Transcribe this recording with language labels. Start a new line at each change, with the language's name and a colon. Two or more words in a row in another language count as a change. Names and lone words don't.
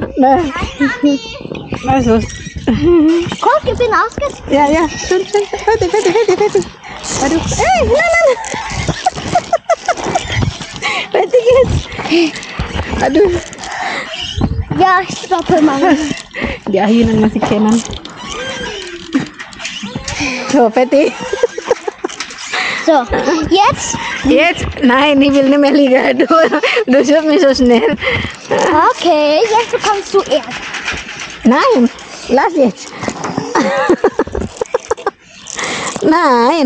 German: Nein. Lass los. Guck, ich bin ausgezogen. Ja. Schön. Fertig. Aduh. Nein. Fertig jetzt. Aduh. Ja, ich stoppe, Mami.
Indonesian: Die Ayunan masih kanan.
German: So, fertig. So, jetzt? Jetzt? Nein, ich will nicht mehr liegen. Du schubst mich so schnell. Okay, jetzt bekommst du erst. Nein, lass jetzt. Nein.